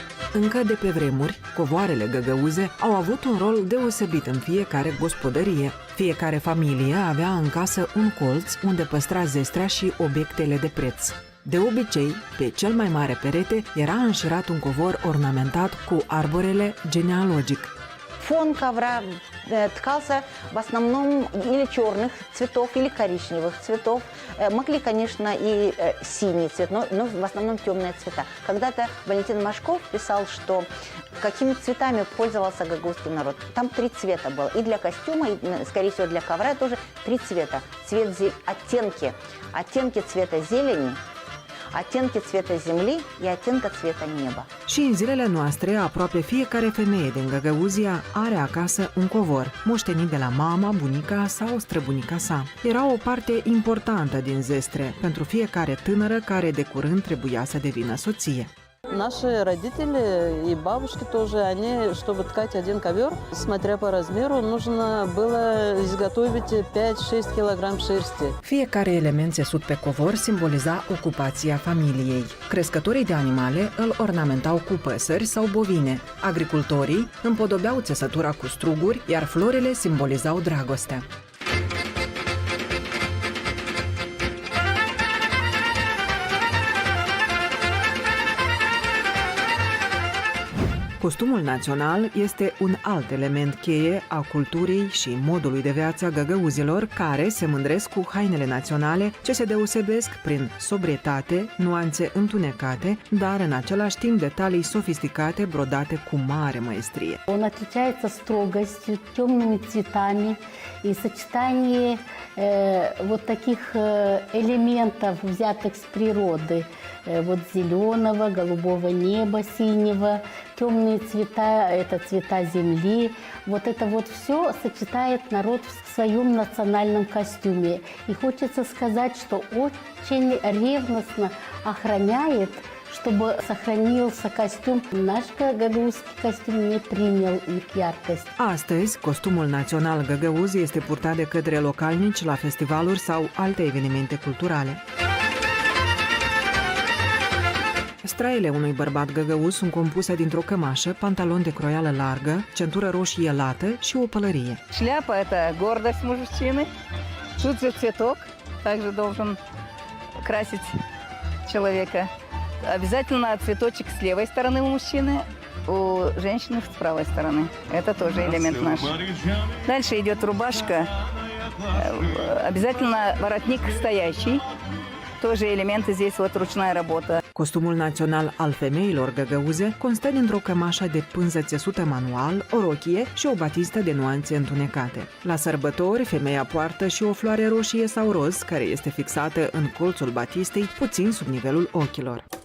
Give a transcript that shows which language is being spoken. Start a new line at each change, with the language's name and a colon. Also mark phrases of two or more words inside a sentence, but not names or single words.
Romanian: Încă de pe vremuri, covoarele găgăuze au avut un rol deosebit în fiecare gospodărie. Fiecare familie avea în casă un colț unde păstra zestrea și obiectele de preț. De obicei, pe cel mai mare perete era înșirat un covor ornamentat cu arborele genealogic.
Russian: Фон ковра ткался в основном или черных цветов, или коричневых цветов. Могли, конечно, и синий цвет, но в основном темные цвета. Когда-то Валентин Машков писал, что какими цветами пользовался гагаузский народ. Там 3 цвета было. И для костюма, и, скорее всего, для ковра тоже 3 цвета. Оттенки цвета зелени, оттенки цвета земли и оттенка цвета неба.
Romanian: Și în zilele noastre, aproape fiecare femeie din Găgăuzia are acasă un covor, moștenit de la mama, bunica sau străbunica sa. Era o parte importantă din zestre pentru fiecare tânără care de curând trebuia să devină soție.
Russian: Наши родители и бабушки тоже, они, чтобы ткать один ковер, смотря по размеру, нужно было изготовить 5-6 килограмм шерсти.
Romanian: Fiecare element țesut pe covor simboliza ocupația familiei. Crescătorii de animale îl ornamentau cu păsări sau bovine. Agricultorii împodobeau țesătura cu struguri, iar florile simbolizau dragostea. Costumul național este un alt element cheie a culturii și modului de viață a găgăuzilor, care se mândresc cu hainele naționale, ce se deosebesc prin sobrietate, nuanțe întunecate, dar în același timp detalii sofisticate brodate cu mare maestrie.
Russian: Он отличается строгостью, темными цветами и сочетание вот таких элементов, взятых с природы. Вот зеленого, голубого неба, синего, темные цвета, это цвета земли. Вот это вот все сочетает народ в своем национальном костюме. И хочется сказать, что очень ревностно охраняет, чтобы сохранился костюм. Наш гагаузский костюм не принял их яркость.
Romanian: Astăzi, costumul național găgăuz este purtat de către localnici la festivaluri sau alte evenimente culturale. Straile unui bărbat găgăuz sunt compuse dintr-o cămașă, pantalon de croială largă, centură roșie lată și o pălărie.
Russian: Шляпа – это гордость мужчины. Тут же цветок также должен красить человека. Обязательно цветочек с левой стороны у мужчины, у женщины с правой стороны. Это тоже элемент наш. Дальше идет рубашка. Обязательно воротник стоящий. Тоже элементы здесь вот ручная работа.
Romanian: Costumul național al femeilor găgăuze constă dintr-o cămașă de pânză țesută manual, o rochie și o batistă de nuanțe întunecate. La sărbători, femeia poartă și o floare roșie sau roz, care este fixată în colțul batistei, puțin sub nivelul ochilor.